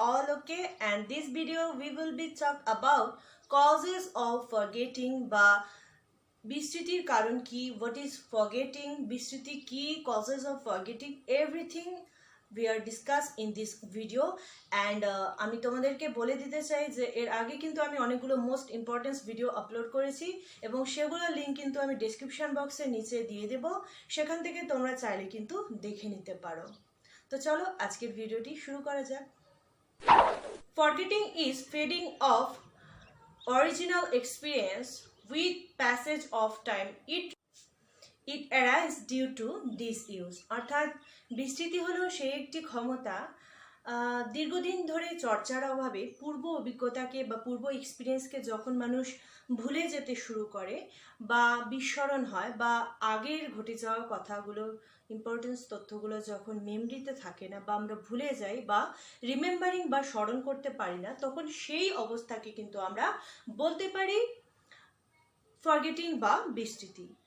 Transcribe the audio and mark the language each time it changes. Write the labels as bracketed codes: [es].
[en] okay, and this video we will be talk about causes of forgetting [bn] বা বিস্মৃতির কারণ কি, [en] what is forgetting, [bn] বিস্মৃতি কি, [en] causes of forgetting, everything we are discuss in this video. [bn] and আমি তোমাদেরকে বলে দিতে চাই যে এর আগে কিন্তু আমি অনেকগুলো [en] most important [bn] ভিডিও আপলোড করেছি এবং সেগুলোর লিঙ্ক কিন্তু আমি ডেসক্রিপশন বক্সের নিচে দিয়ে দেব, সেখান থেকে তোমরা চাইলে কিন্তু দেখে নিতে পারো। তো চলো আজকের ভিডিওটি শুরু করা যাক। [en] Forgetting is fading off original experience with passage of time. It arises due to disuse. [bn] অর্থাৎ বিস্মৃতি হলো সেই একটি ক্ষমতা দীর্ঘদিন ধরে চর্চার অভাবে পূর্ব অভিজ্ঞতাকে বা পূর্ব এক্সপিরিয়েন্সকে যখন মানুষ ভুলে যেতে শুরু করে বা বিস্মরণ হয় বা আগের ঘটে যাওয়া কথাগুলো ইম্পর্টেন্স তথ্যগুলো যখন মেমরিতে থাকে না বা আমরা ভুলে যাই বা রিমেম্বারিং বা স্মরণ করতে পারি না, তখন সেই অবস্থাকে কিন্তু আমরা বলতে পারি ফরগেটিং বা বিস্মৃতি।